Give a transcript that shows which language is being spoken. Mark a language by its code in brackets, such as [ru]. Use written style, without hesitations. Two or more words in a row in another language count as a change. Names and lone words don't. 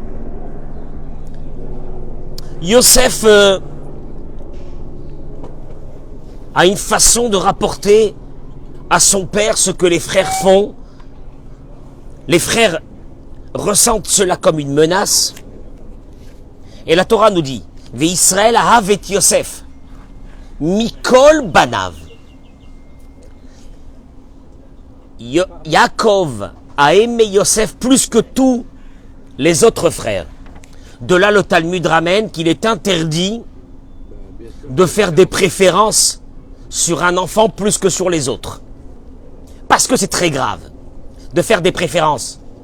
[fr] Yosef a une façon de rapporter à son père ce que les frères font. Les frères ressentent cela comme une menace. Et la Torah nous dit, [he] וישראל אהב את יוסף, מכל בניו. [fr] Yaakov a aimé Yosef plus que tous les autres frères. De là, le Talmud ramène qu'il est interdit de faire des préférences sur un enfant plus que sur les autres. Parce que c'est très grave de faire des préférences.